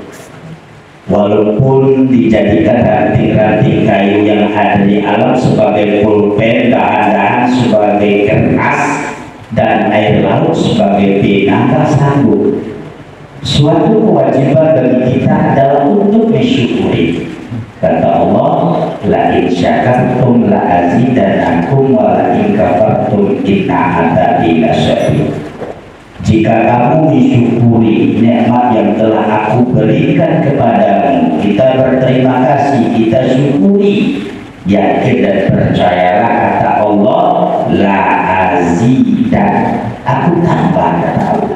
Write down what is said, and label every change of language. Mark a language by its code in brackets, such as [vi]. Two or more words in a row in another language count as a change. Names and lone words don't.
[id] Walaupun dijadikan ranting-ranting kayu yang ada di alam sebagai pulpen, dahan-dahan sebagai kertas, dan air laut sebagai pena, tak sanggup. Suatu kewajiban bagi kita adalah untuk mensyukuri. Kata Allah, [ar] لئن شكرتم لأزيدنكم ولئن كفرتم إن عذابي لشديد. [id] Jika kamu mensyukuri nikmat yang telah aku berikan kepadamu, kita berterima kasih, kita syukuri, yakin dan percayalah kata Allah, [ar] لأزيدن, [id] aku tambah kata Allah.